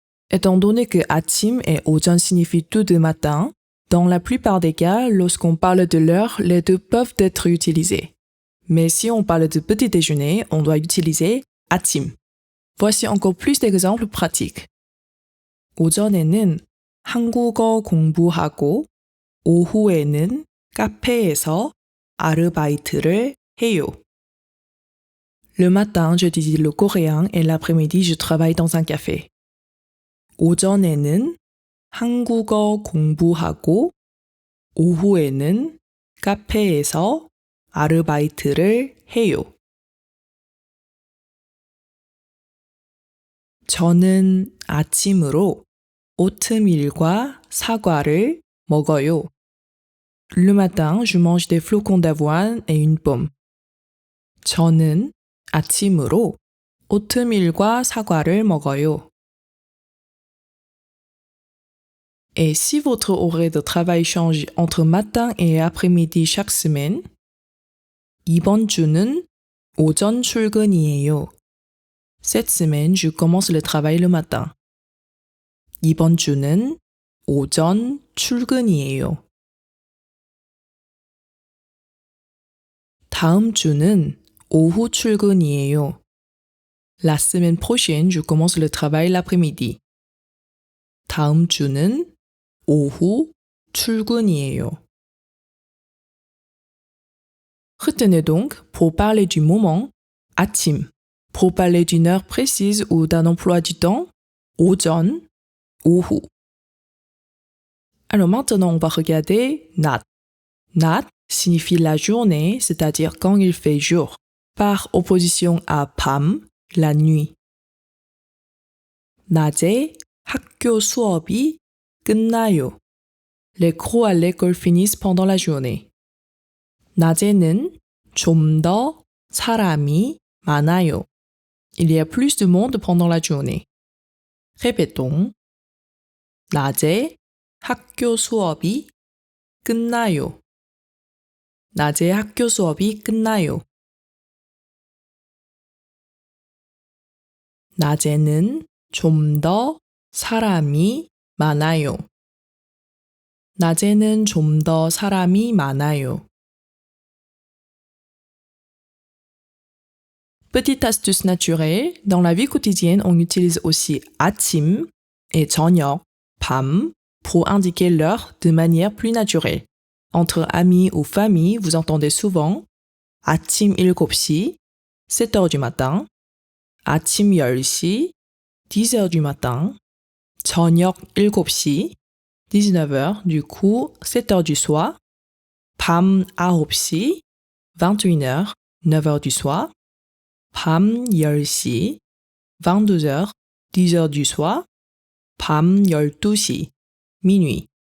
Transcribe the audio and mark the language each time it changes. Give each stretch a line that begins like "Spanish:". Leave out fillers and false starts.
French: Étant donné que 아침 et 오전 signifient tous deux matin, dans la plupart des cas, lorsqu'on parle de l'heure, les deux peuvent être utilisés. Mais si on parle de petit déjeuner, on doit utiliser 아침. Voici encore plus d'exemples pratiques.
Korean: 오전에는 한국어 공부하고 오후에는 카페에서 아르바이트를 해요.
French: Le matin, j'étudie le coréen et l'après-midi, je travaille dans un café.
Korean: 오전에는 한국어 공부하고 오후에는 카페에서 아르바이트를 해요. 저는 아침으로 오트밀과 사과를 먹어요.
French: Le matin, je mange des flocons d'avoine et une pomme.
Korean: 저는 아침으로 오트밀과 사과를 먹어요.
French: Et si votre horaire de travail change entre matin et après-midi chaque semaine,
Korean: 이번 주는 오전 출근이에요.
French: Cette semaine, je commence le travail le matin.
Korean: 이번 주는 오전 출근이에요. 다음 주는 오후 출근이에요.
French: La semaine prochaine, je commence le travail l'après-midi.
Korean: 다음 주는 오후 출근이에요.
French: Retenez donc, pour parler du moment, 아침. Pour parler d'une heure précise ou d'un emploi du temps, 오전, 오후. Alors maintenant, on va regarder 낮. 낮 signifie la journée, c'est-à-dire quand il fait jour, par opposition à 밤, la nuit.
Korean: 낮에 학교 수업이 끝나요.
French: les cours à l'école finissent pendant la journée.
Korean: 낮에는 좀 더 사람이 많아요.
French: Il y a plus de monde pendant la journée. Répétons.
Korean: 낮에 학교 수업이 끝나요. 낮에 학교 수업이 끝나요. 낮에는 좀 더 사람이 많아요. 낮에는 좀 더 사람이 많아요.
French: Petite astuce naturelle, dans la vie quotidienne, on utilise aussi 아침 et 저녁, 밤, pour indiquer l'heure de manière plus naturelle. Entre amis ou famille, vous entendez souvent 아침 7시, 7h du matin, 아침 10시, 10h du matin, 저녁 7시, 19h, du coup 7h du soir, 밤 9시, 21h, 9h du soir, 밤 10시, 22h, 10h du soir, 밤 12시, minuit.